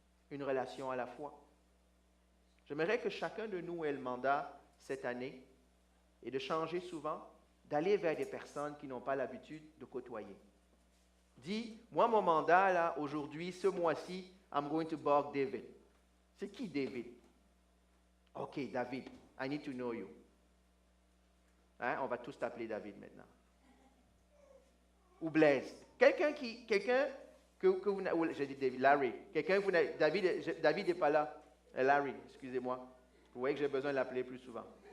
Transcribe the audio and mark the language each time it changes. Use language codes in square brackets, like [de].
[fr] Une relation à la fois. J'aimerais que chacun de nous ait le mandat cette année et de changer souvent, d'aller vers des personnes qui n'ont pas l'habitude de côtoyer. Dis, moi mon mandat là, aujourd'hui, ce mois-ci, [en] I'm going to bug David. [fr] C'est qui David? [en] Ok, David, I need to know you. [fr] Hein? On va tous t'appeler David maintenant. Ou Blaise. Quelqu'un que vous... J'ai dit David, Larry. Quelqu'un que vous n'avez... David n'est pas là. Larry, excusez-moi. Vous voyez que j'ai besoin de l'appeler plus souvent.